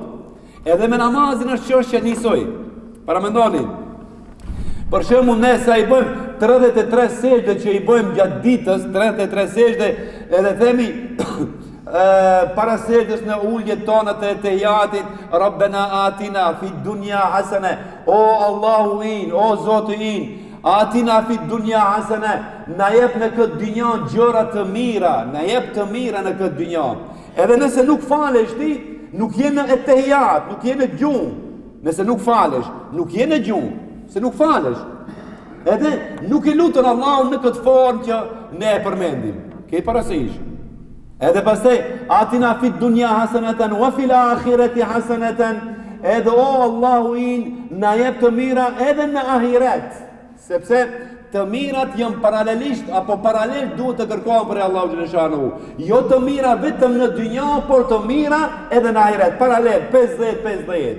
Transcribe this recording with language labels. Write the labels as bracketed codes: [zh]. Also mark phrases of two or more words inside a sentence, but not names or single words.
[sq] Edhe me namazin është çështja njësoj. Para mendoni. Për shembull, ne sa i bëjmë 33 sejdë që i bëjmë gjatë ditës, 33 sejdë, edhe themi para sejdës në uljet tona të tehiyatit, [ar] ربنا آتنا في الدنيا حسنة, [sq] o Allahu in, o Zoti in, [ar] آتنا في الدنيا حسنة, [sq] na jep në këtë dynjë gjëra të mira, na jep të mira në këtë dynjë. Edhe nëse nuk falesh ti, nuk je në tehiyat, nuk je në gjumë. Nëse nuk falesh, nuk je në gjumë, se nuk falesh. Edhe nuk e lutën Allahun në këtë formë që ne e përmendim. Ke parasysh. Edhe pastaj [ar] آتنا في الدنيا حسنة وفي الآخرة حسنة. [sq] Edhe o Allahu in, na jep të mira edhe në ahiret. Sepse të mirat janë paralelisht apo paralel duhet të kërkohen për Allahu xhaleshanu. Jo të mira vetëm në dynjë, por të mira edhe në ahiret. Paralel 50-50.